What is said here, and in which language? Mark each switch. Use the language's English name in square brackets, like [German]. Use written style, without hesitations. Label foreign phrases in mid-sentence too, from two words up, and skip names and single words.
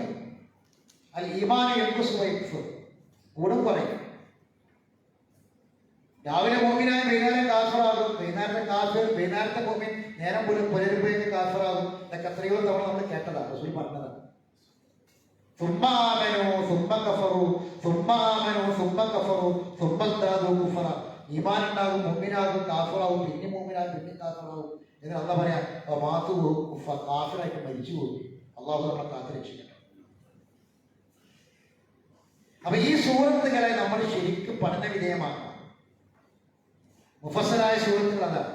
[Malayalam] അൽ ഈമാൻ കൂടും കുറയും. രാവിലെ മോമിനായ വൈകുന്നേരം കാഫറാകും, വൈകുന്നേരത്തെ മോമിൻ നേരം പോലും പുലരുമ്പോഴേക്ക് കാഫറാകും. ഇതൊക്കെ എത്രയോ തവണ നമ്മൾ കേട്ടതാണ്, റസൂൽ പറഞ്ഞതാണ്. [Arabic] ثم آمنوا ثم كفروا ثم آمنوا ثم كفروا ثم ازدادوا كفرا. [Malayalam] ഈമാൻ ഉണ്ടാകും, മുഅ്മിനാകും, കാഫിറാവും, പിന്നെ മുഅ്മിനാകും, പിന്നെ കാഫിറാവും എന്ന് അള്ളാഹ് പറയാ. മാതു കാഫിറായിട്ട് മരിച്ചു പോയി. അള്ളാഹു നമ്മളെ കാത്തുരക്ഷിക്കട്ടെ. അപ്പൊ ഈ സൂറത്തുകളെ നമ്മൾ ശരിക്കും പഠന വിധേയമാക്കണം. മുഫസ്സലായ സൂറത്തുകൾ അതാണ്.